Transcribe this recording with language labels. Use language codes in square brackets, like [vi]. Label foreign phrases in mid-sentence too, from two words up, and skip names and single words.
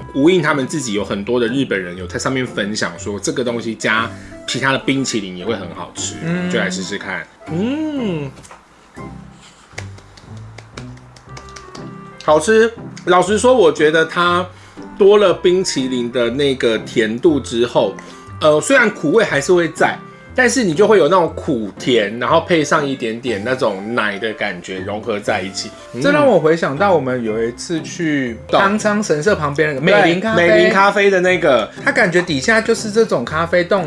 [zh] 無印他們自己有很多的日本人有在上面分享說，這個東西加其他的冰淇淋也會很好吃，就來試試看。好吃。老實說，我覺得它多了冰淇淋的那個甜度之後，雖然苦味還是會在， 但是你就會有那種苦甜，然後配上一點點那種奶的感覺融合在一起。這讓我回想到我們有一次去康昌神社旁邊那個美林咖啡的那個，它感覺底下就是這種咖啡凍，